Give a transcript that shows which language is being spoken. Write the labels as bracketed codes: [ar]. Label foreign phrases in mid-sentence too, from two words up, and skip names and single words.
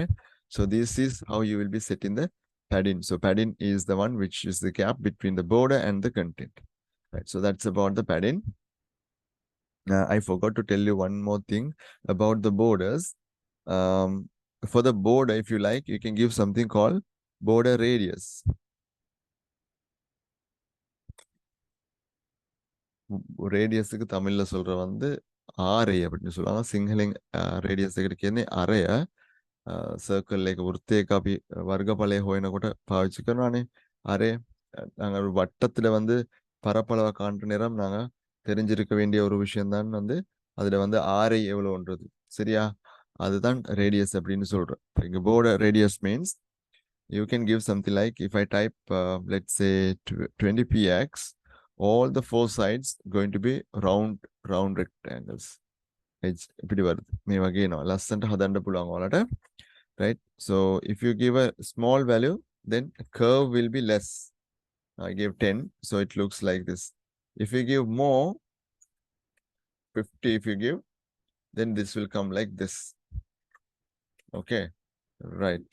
[en] So this is how you will be setting the padding. So padding is the one which is the gap between the border and the content. Right. So that's about the padding. I forgot to tell you one more thing about the borders. For the border, if you like, you can give something called border radius. [ta] ரேடியஸுக்கு தமிழ்ல சொல்ற வந்து ஆரை அப்படின்னு சொல்லுவாங்க. சிங்கள ரேடியஸுக்கு [si] කියන්නේ අරය. සර්කල් එක වෘත්තයක අපි වර්ගඵලය හොයනකොට පාවිච්චි කරනවානේ. [ta] அரே நாங்கள் ஒரு வட்டத்துல வந்து பரப்பளவை காண்ற நேரம் நாங்க தெரிஞ்சிருக்க வேண்டிய ஒரு விஷயம் தான் வந்து அதுல வந்து ஆரை எவ்வளவுன்றது. சரியா? அதுதான் ரேடியஸ் அப்படின்னு சொல்றோம். [en] இங்க border radius means you can give something like if I type let's say 20px, all the four sides going to be round rectangles. [ta] இப்படி வருது. [si] මේ වගේ එනවා. ලස්සනට හදන්න පුළුවන් ඔයාලට. [en] Right? So if you give a small value, then curve will be less. I gave 10, so it looks like this. If you give more, 50 if you give, then this will come like this. Okay, right.